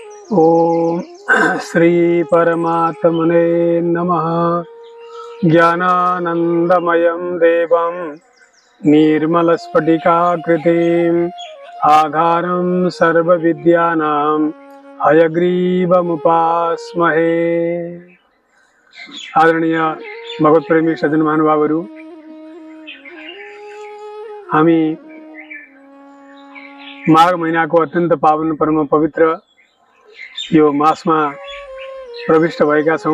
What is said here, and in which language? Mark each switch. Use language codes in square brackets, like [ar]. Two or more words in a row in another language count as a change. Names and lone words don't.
[sa] ओम श्री परमात्मने नमः। ज्ञानानंदमयं देवं निर्मलस्फटिकाकृतिम् आधारं सर्वविद्यानां हयग्रीवमुपास्महे। [ne] आदरणीय भगवत प्रेमी सज्जन महानुभावहरू, हामी माघ महिनाको अत्यन्त पावन परम पवित्र यो मासमा प्रविष्ट भएका छौं।